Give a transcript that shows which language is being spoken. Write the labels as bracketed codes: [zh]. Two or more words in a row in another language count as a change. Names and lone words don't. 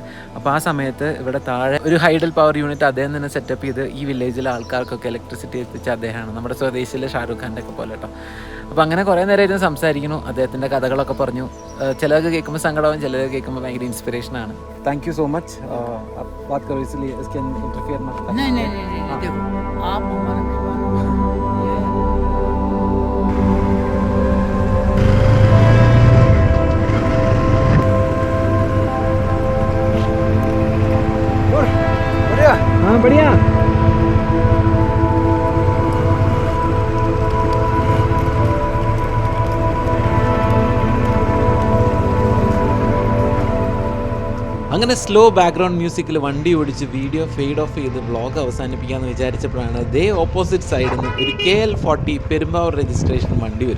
[ml] അപ്പോൾ ആ സമയത്ത് ഇവിടെ താഴെ ഒരു ഹൈഡൽ പവർ യൂണിറ്റ് അദ്ദേഹം തന്നെ സെറ്റപ്പ് ചെയ്ത് ഈ വില്ലേജിലെ ആൾക്കാർക്കൊക്കെ ഇലക്ട്രിസിറ്റി എത്തിച്ച അദ്ദേഹമാണ്, നമ്മുടെ സ്വദേശിയിലെ ഷാരൂഖ് ഖാൻ്റെ ഒക്കെ പോലെ കേട്ടോ. അപ്പോൾ അങ്ങനെ കുറേ നേരം ഇരുന്ന് സംസാരിക്കുന്നു, അദ്ദേഹത്തിൻ്റെ കഥകളൊക്കെ പറഞ്ഞു. ചിലർക്ക് കേൾക്കുമ്പോൾ സങ്കടവും, ചിലർക്ക് കേൾക്കുമ്പോൾ ഭയങ്കര ഇൻസ്പിറേഷനാണ്. [en] Thank you so much. [hi] बात करो इसलिए इसके अंदर इंटरफेयर मत करो. नहीं देखो आप हमारे मेहमान हो. हाँ बढ़िया. [ml] അങ്ങനെ സ്ലോ ബാക്ക്ഗ്രൗണ്ട് മ്യൂസിക്കിൽ വണ്ടി ഓടിച്ച് വീഡിയോ ഫെയ്ഡ് ഓഫ് ചെയ്ത് വ്ളോഗ് അവസാനിപ്പിക്കാമെന്ന് വിചാരിച്ചപ്പോഴാണ് ദേ ഓപ്പോസിറ്റ് സൈഡിൽ നിന്ന് ഒരു KL40 പെരുമ്പാവൂർ രജിസ്ട്രേഷൻ വണ്ടി വരും.